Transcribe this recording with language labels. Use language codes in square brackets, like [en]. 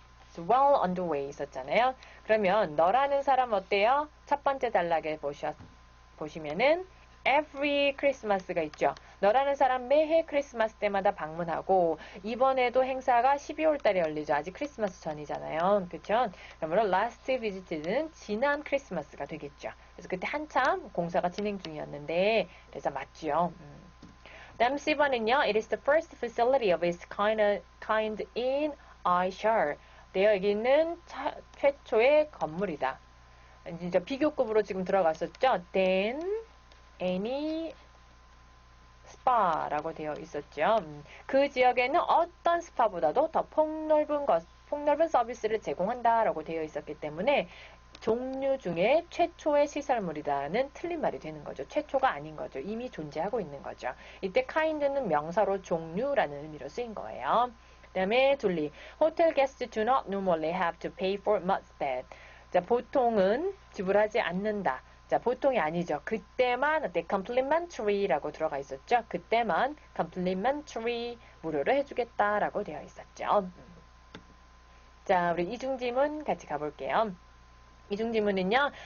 [en] It's well underway [ko] 있었잖아요. 그러면 너라는 사람 어때요? 첫 번째 단락에 보시면은 [en] every Christmas [ko] 가 있죠. 너라는 사람 매해 크리스마스 때마다 방문하고 이번에도 행사가 12월 달에 열리죠. 아직 크리스마스 전이잖아요. 그렇죠? 그러므로 [en] last visited [ko] 는 지난 크리스마스가 되겠죠. 그래서 그때 한참 공사가 진행 중이었는데 그래서 맞죠. 다음 C번은요. [en] It is the first facility of its kind in Ayrshire. [ko] 여기 있는 최초의 건물이다. 진짜 비교급으로 지금 들어갔었죠. [en] Then any [ko] 스파라고 되어 있었죠. 그 지역에는 어떤 스파보다도 더 폭넓은 서비스를 제공한다라고 되어 있었기 때문에 종류 중에 최초의 시설물이다는 틀린 말이 되는 거죠. 최초가 아닌 거죠. 이미 존재하고 있는 거죠. 이때 kind는 명사로 종류라는 의미로 쓰인 거예요. 그 다음에 둘리 [en] Hotel guests do not normally have to pay for mud bath. [ko] 자, 보통은 지불하지 않는다. 자, 보통이 아니죠. 그때만 어때? complimentary라고 들어가 있었죠. 그때만 complimentary 무료로 해주겠다라고 되어 있었죠. 자, 우리 이중지문 같이 가볼게요. 이중지문은요.